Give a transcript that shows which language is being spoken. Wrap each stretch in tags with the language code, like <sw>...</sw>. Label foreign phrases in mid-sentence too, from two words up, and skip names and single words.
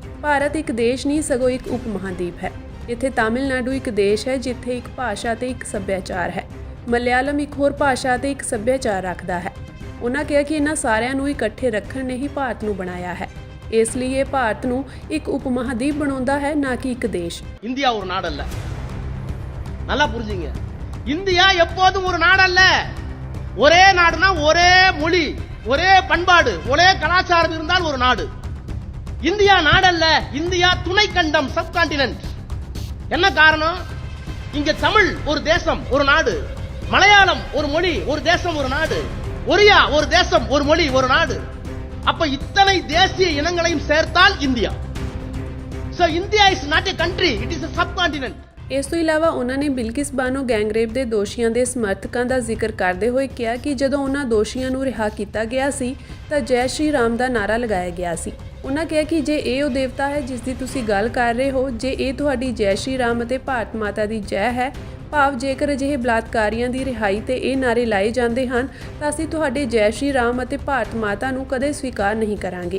<pa>ਭਾਰਤ ਇੱਕ ਦੇਸ਼ ਨਹੀਂ ਸਗੋਂ ਇੱਕ ਉਪ ਮਹਾਂਦੀਪ ਹੈ। ਇੱਥੇ ਤਾਮਿਲਨਾਡੂ ਇੱਕ ਦੇਸ਼ ਹੈ ਜਿੱਥੇ ਇੱਕ ਭਾਸ਼ਾ ਅਤੇ ਇੱਕ ਸੱਭਿਆਚਾਰ ਹੈ। ਮਲਿਆਲਮ ਇੱਕ ਹੋਰ ਭਾਸ਼ਾ ਅਤੇ ਇੱਕ ਸੱਭਿਆਚਾਰ ਰੱਖਦਾ ਹੈ। ਉਹਨਾਂ ਕਿਹਾ ਕਿ ਇਹਨਾਂ ਸਾਰਿਆਂ ਨੂੰ ਇਕੱਠੇ ਰੱਖਣ ਨੇ ਹੀ ਭਾਰਤ ਨੂੰ ਬਣਾਇਆ ਹੈ। ਇਸ ਲਈ ਇਹ ਭਾਰਤ ਨੂੰ ਇੱਕ ਉਪ ਮਹਾਦੀਪ ਬਣਾਉਂਦਾ ਹੈ, ਨਾ ਕਿ ਇੱਕ தேश।</pa> <ta>இந்தியா ஒரு நாடு அல்ல, நல்லா புரிஞ்சுங்க. இந்தியா எப்போதும் ஒரு நாடு அல்ல. ஒரே நாடுனா ஒரே மொழி, ஒரே பண்பாடு, ஒரே கலாச்சாரம் இருந்தால் ஒரு நாடு. இந்தியா நாடல்ல, இந்தியா துணை கண்டம்,</ta> <en>sub continent.</en> <ta>என்ன காரணம்? இங்க தமிழ் ஒரு தேசம், ஒரு நாடு. மலையாளம் ஒரு மொழி, ஒரு தேசம், ஒரு நாடு. ஒரியா ஒரு தேசம், ஒரு மொழி, ஒரு நாடு. அப்ப இத்தனை தேசிய இனங்களையும் சேர்த்தால் இந்தியா.</ta> <en>So India is not a country, it is a subcontinent.</en> <pa>ਇਸ ਤੋਂ ਇਲਾਵਾ ਉਹਨਾਂ ਨੇ ਬਿਲਕਿਸ ਬਾਨੋ ਗੈਂਗਰੇਪ ਦੇ ਦੋਸ਼ੀਆਂ ਦੇ ਸਮਰਥਕਾਂ ਦਾ ਜ਼ਿਕਰ ਕਰਦੇ ਹੋਏ ਕਿਹਾ ਕਿ ਜਦੋਂ ਉਹਨਾਂ ਦੋਸ਼ੀਆਂ ਨੂੰ ਰਿਹਾ ਕੀਤਾ ਗਿਆ ਸੀ ਤਾਂ ਜੈ ਸ਼੍ਰੀ ਰਾਮ ਦਾ ਨਾਰਾ ਲਗਾਇਆ ਗਿਆ ਸੀ। ਉਹਨਾਂ ਕਿਹਾ ਕਿ ਜੇ ਇਹ ਉਹ ਦੇਵਤਾ ਹੈ ਜਿਸ ਦੀ ਤੁਸੀਂ ਗੱਲ ਕਰ ਰਹੇ ਹੋ, ਜੇ ਇਹ ਤੁਹਾਡੀ ਜੈ ਸ਼੍ਰੀ ਰਾਮ ਅਤੇ ਭਾਰਤ ਮਾਤਾ ਦੀ ਜੈ ਹੈ, ਭਾਵ ਜੇਕਰ ਅਜਿਹੇ ਬਲਾਤਕਾਰੀਆਂ ਦੀ ਰਿਹਾਈ ਤੇ ਇਹ ਨਾਰੇ ਲਾਏ ਜਾਂਦੇ ਹਨ ਤਾਂ ਅਸੀਂ ਤੁਹਾਡੇ ਜੈ ਸ਼੍ਰੀ ਰਾਮ ਅਤੇ ਭਾਰਤ ਮਾਤਾ ਨੂੰ ਕਦੇ ਸਵੀਕਾਰ ਨਹੀਂ ਕਰਾਂਗੇ।</pa>